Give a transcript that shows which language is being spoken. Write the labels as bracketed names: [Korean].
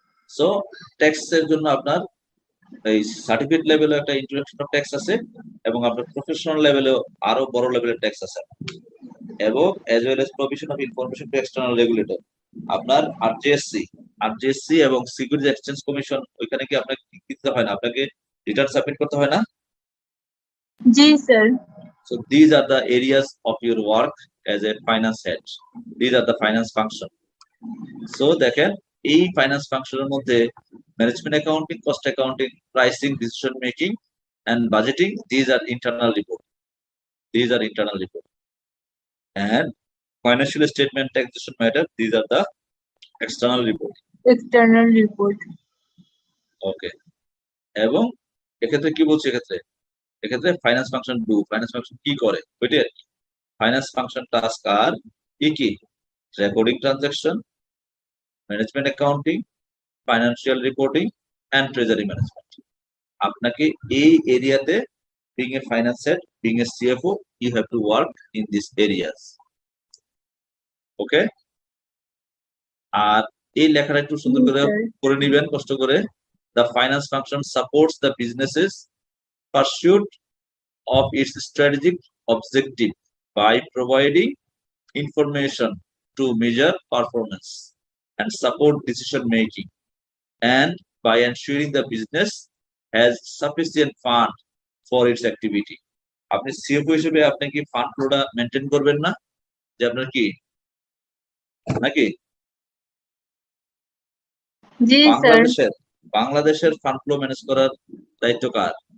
[Bangla] So tax এর জন্য আপনার এই সার্টিফিকেট লেভেলে একটা ইন্ট্রোডাকশন অফ ট্যাক্স আছে, এবং আপনার প্রফেশনাল লেভেলেও আরো বড় লেভেলের ট্যাক্স আছে, এবং [English] As well as provision of information to external regulator. [Bangla] আপনার আরজিএসসি এবং সিকিউরিটি এক্সচেঞ্জ কমিশন, ওইখানে কি আপনাকে কি দিতে হয় না, আপনাকে রিটার্ন সাবমিট করতে হয় না? জি sir. [English] So these are the areas of your work as a finance head. These are the finance function. [Bangla] So দেখেন এই ফাইন্যান্স ফাংশনের মধ্যে management accounting, cost accounting, pricing, decision making [English] and budgeting, these are internal report. And financial statement, taxation matter, these are the external report. External report. Okay. [Bangla] এবং এক্ষেত্রে কি বলছে, এক্ষেত্রে finance function কি করে, ওইটা ফাইন্যান্স ফাংশন টাস্ক আর কি recording transaction, management accounting, financial reporting and treasury management. আপনাকে এই এরিয়াতে [English] being a finance head, being a CFO, you have to work in these areas. Okay? [Bangla] আর এই লেখাটা একটু সুন্দর করে করে নিবেন কষ্ট করে। [English] The finance function supports the businesses pursuit of its strategic objective by providing information to measure performance and support decision making, and by ensuring the business has sufficient fund for its activity. [Bangla] আপনি CFO হিসেবে আপনি কি fund ফ্লোটা maintain করবেন না, যে আপনার কি নাকি জি স্যার। বাংলাদেশের ফান্ড ফ্লো ম্যানেজ করার দায়িত্ব কার?